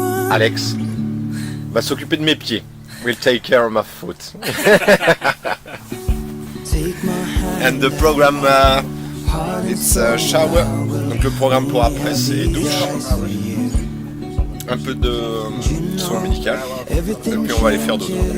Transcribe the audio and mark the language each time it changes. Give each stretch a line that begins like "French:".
French: Alex va s'occuper de mes pieds.
English: We'll take care of my foot. And the program, it's a shower.
French: Donc le programme pour après, c'est douche. Un peu de soin médical, et puis on va aller faire dodo.